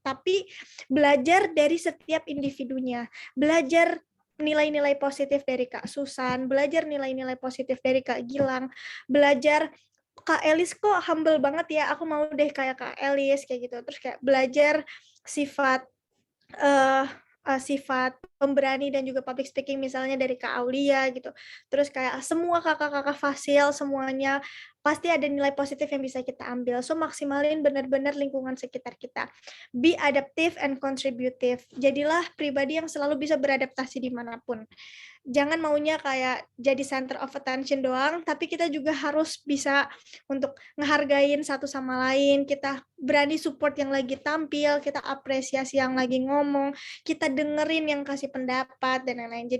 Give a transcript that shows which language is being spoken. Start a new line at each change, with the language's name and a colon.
Indonesian: Tapi belajar dari setiap individunya, belajar nilai-nilai positif dari Kak Susan, belajar nilai-nilai positif dari Kak Gilang, belajar Kak Elis kok humble banget ya, aku mau deh kayak Kak Elis, kayak gitu. Terus kayak belajar sifat sifat pemberani dan juga public speaking misalnya dari Kak Aulia gitu. Terus kayak semua kakak-kakak fasil semuanya pasti ada nilai positif yang bisa kita ambil. So maksimalin benar-benar lingkungan sekitar kita.
English: Be adaptive and contributive.
Indonesian: Jadilah pribadi yang selalu bisa beradaptasi dimanapun. Jangan maunya kayak jadi
English: center of attention
Indonesian: doang, tapi kita juga harus bisa untuk ngehargain satu sama lain, kita berani support yang lagi tampil, kita apresiasi yang lagi ngomong, kita dengerin yang kasih pendapat, dan lain-lain.